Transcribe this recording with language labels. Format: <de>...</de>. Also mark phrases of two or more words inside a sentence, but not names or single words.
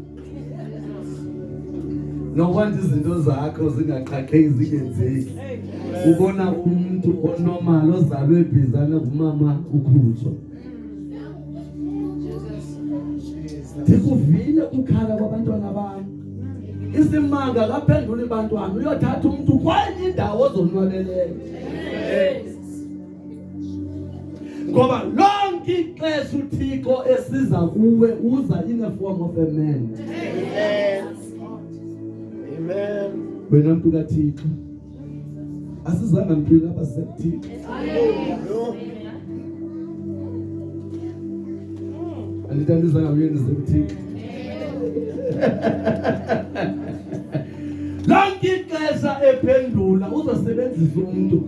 <xh>Nokwanda izinto zakho zingaqhaqheki zingenzeki. Ubona umuntu onormal ozalwe ebhizana kumama ukhutsho. Tikuvile ukukhala kwabantwana bami. Isimanga kaphendula ibantwana uyothatha umuntu kwenye indawo ozonwabeleyo. Ngoba lonke ixesha uThixo esiza kuwe uza</xh> <en>in a form of a man.</en> <xh>Amen. Amen. Wena mntu kaThixo asizanga mpilo apha sekuThixo. Andithandizanga uyeni sekuThixo. Lonke ixesha ephendula uzosebenzisa umuntu.</xh>